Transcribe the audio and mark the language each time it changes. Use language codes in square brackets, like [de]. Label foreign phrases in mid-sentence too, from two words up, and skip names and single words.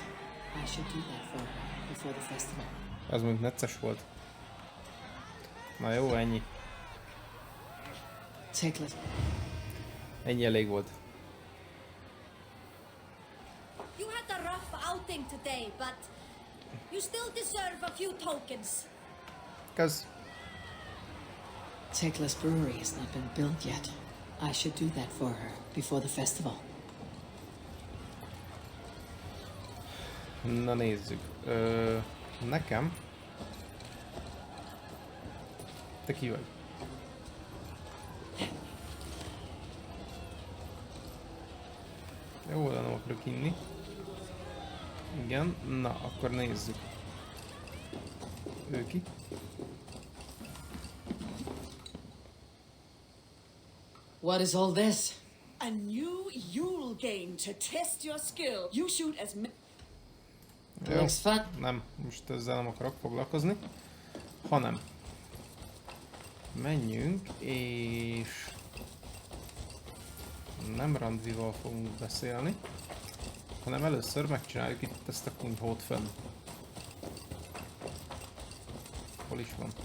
[en] I should do that for her before the festival. [hu] Az mondjuk necces volt. Na jó, ennyi. Teklas. Ennyi elég volt. [en] You had a rough outing today, but you still deserve a few tokens. [hu] Kösz. [en] Teklas brewery has not been built yet. I should do that for her before the festival. [hu] Na nézzük. Nekem... Te ki vagy? Jó, de nem akarok inni. Igen, na akkor nézzük. Ő ki? [en] What is all this? A new Yule game to test your skill. You shoot as many. [hu] Jó, [en] Looks fun. [hu] nem, most ezzel nem akarok foglalkozni, hanem menjünk, és nem Randvival fogunk beszélni, hanem először megcsináljuk itt ezt a kunyhót fenn. Hol is van?